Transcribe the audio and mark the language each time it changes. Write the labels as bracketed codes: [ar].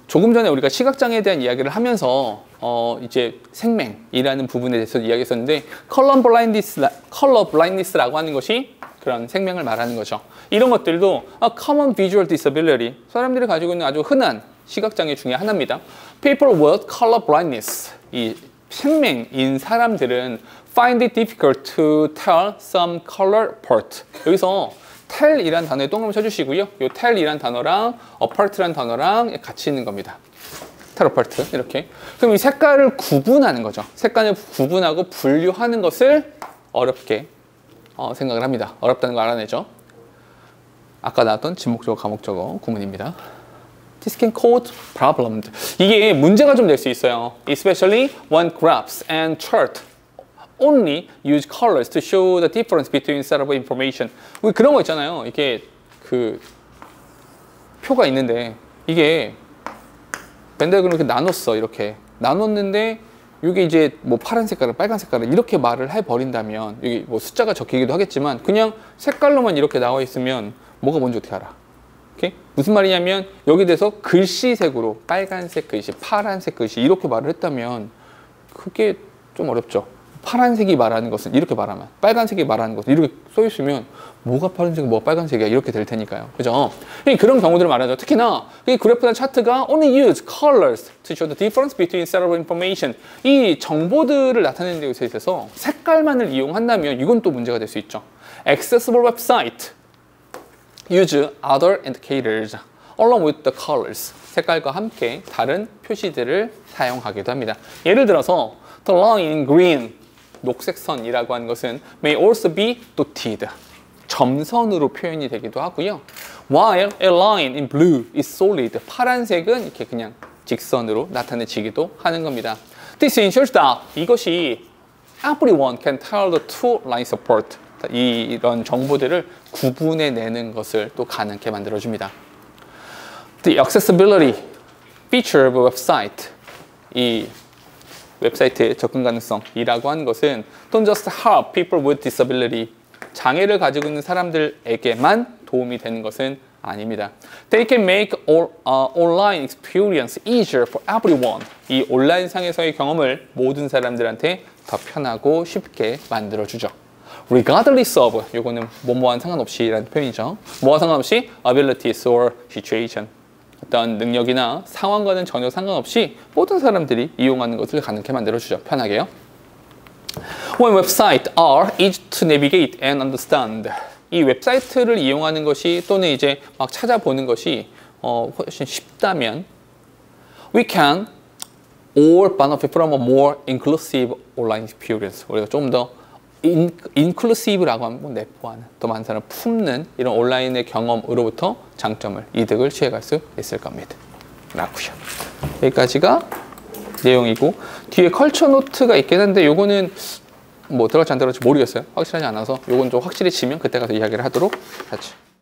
[ko] 조금 전에 우리가 시각장애에 대한 이야기를 하면서 이제 생맹이라는 부분에 대해서 이야기했었는데 컬러 블라인드니스라고 하는 것이 그런 생명을 말하는 거죠. 이런 것들도 [en] common visual disability, [ko] 사람들이 가지고 있는 아주 흔한 시각장애 중에 하나입니다. [en] People with color blindness, [ko] 이 생맹인 사람들은 [en] find it difficult to tell some color apart. [ko] 여기서 tell이란 단어에 동그라미 쳐주시고요. 이 tell이란 단어랑 apart란 단어랑 같이 있는 겁니다. tell apart 이렇게. 그럼 이 색깔을 구분하는 거죠. 색깔을 구분하고 분류하는 것을 어렵게 생각을 합니다. 어렵다는 걸 알아내죠. 아까 나왔던 진목적어, 가목적어 구문입니다. [en] This can cause problems. [ko] 이게 문제가 좀 될 수 있어요. [en] Especially when graphs and chart only use colors to show the difference between set of information. [ko] 우리 그런 거 있잖아요. 이게 그 표가 있는데 이게 벤더그는 이렇게 나눴어. 이렇게 나눴는데 이게 이제 뭐 파란 색깔을 빨간 색깔을 이렇게 말을 해버린다면 여기 뭐 숫자가 적히기도 하겠지만 그냥 색깔로만 이렇게 나와 있으면 뭐가 뭔지 어떻게 알아? 오케이? 무슨 말이냐면 여기 대해서 글씨색으로 빨간색 글씨, 파란색 글씨 이렇게 말을 했다면 그게 좀 어렵죠. 파란색이 말하는 것은 이렇게 말하면, 빨간색이 말하는 것은 이렇게 써 있으면 뭐가 파란색이 뭐가 빨간색이야 이렇게 될 테니까요. 그죠? 그런 경우들을 말하죠. 특히나 이 그래프나 차트가 [en] only use colors to show the difference between set of information. [ko] 이 정보들을 나타내는 데 있어서 색깔만을 이용한다면 이건 또 문제가 될 수 있죠. [en] Accessible website use other indicators along with the colors. [ko] 색깔과 함께 다른 표시들을 사용하기도 합니다. 예를 들어서 [en] the line in green, [ko] 녹색 선이라고 하는 것은 [en] may also be dotted, [ko] 점선으로 표현이 되기도 하고요. [en] While a line in blue is solid, [ko] 파란색은 이렇게 그냥 직선으로 나타내지기도 하는 겁니다. [en] This ensures that [ko] 이것이 [en] everyone can tell the two lines apart. [ko] 이런 정보들을 구분해내는 것을 또 가능하게 만들어줍니다. [en] The accessibility feature of a website, [ko] 이 웹사이트의 접근 가능성이라고 하는 것은 [en] don't just help people with disability, [ko] 장애를 가지고 있는 사람들에게만 도움이 되는 것은 아닙니다. [en] They can make online experience easier for everyone. [ko] 이 온라인상에서의 경험을 모든 사람들한테 더 편하고 쉽게 만들어주죠. regardless of 요거는 뭐뭐한 상관없이라는 표현이죠. 뭐와 상관없이 [en] abilities or situation [ko] 어떤 능력이나 상황과는 전혀 상관없이 모든 사람들이 이용하는 것을 가능하게 만들어주죠. 편하게요. [en] When websites are easy to navigate and understand [ko] 이 웹사이트를 이용하는 것이 또는 이제 막 찾아보는 것이 훨씬 쉽다면 [en] we can all benefit from a more inclusive online experience. [ko] 우리가 좀 더 inclusive라고 한번 내포하는 더 많은 사람을 품는 이런 온라인의 경험으로부터 장점을 이득을 취해갈 수 있을 겁니다. 라고요. 여기까지가 내용이고 뒤에 컬처 노트가 있긴 한데 요거는 뭐 들어갈지 안 들어갈지 모르겠어요. 확실하지 않아서 요건 좀 확실히 지면 그때 가서 이야기를 하도록 하죠.